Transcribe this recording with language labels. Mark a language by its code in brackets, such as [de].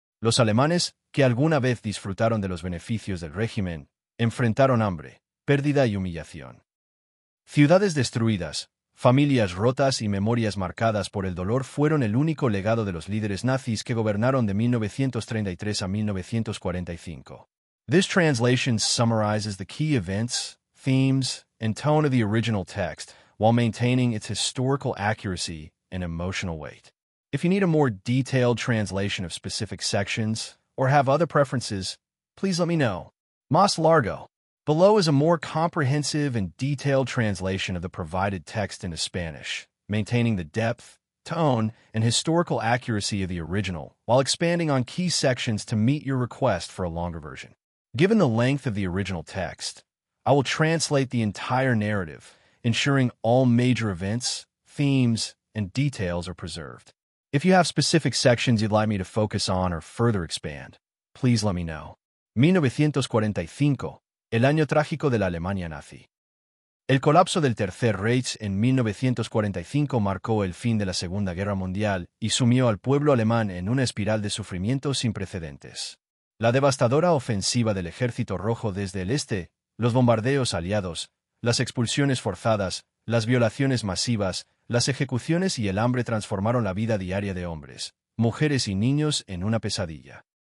[es] Los alemanes, que alguna vez disfrutaron de los beneficios del régimen, enfrentaron hambre, pérdida y humillación. Ciudades destruidas, familias rotas y memorias marcadas por el dolor fueron el único legado de los líderes nazis que gobernaron de 1933 a 1945. [en] This translation summarizes the key events, themes, and tone of the original text, while maintaining its historical accuracy and emotional weight. If you need a more detailed translation of specific sections, or have other preferences, please let me know. [es] Más largo. [en] Below is a more comprehensive and detailed translation of the provided text into Spanish, maintaining the depth, tone, and historical accuracy of the original, while expanding on key sections to meet your request for a longer version. Given the length of the original text, I will translate the entire narrative, ensuring all major events, themes, and details are preserved. If you have specific sections you'd like me to focus on or further expand, please let me know. [es] 1945. El año trágico de la Alemania nazi. El colapso del Tercer Reich en 1945 marcó el fin de la Segunda Guerra Mundial y sumió al pueblo alemán en una espiral de sufrimiento sin precedentes. La devastadora ofensiva del Ejército Rojo desde el este, los bombardeos aliados, las expulsiones forzadas, las violaciones masivas, las ejecuciones y el hambre transformaron la vida diaria de hombres, mujeres y niños en una pesadilla.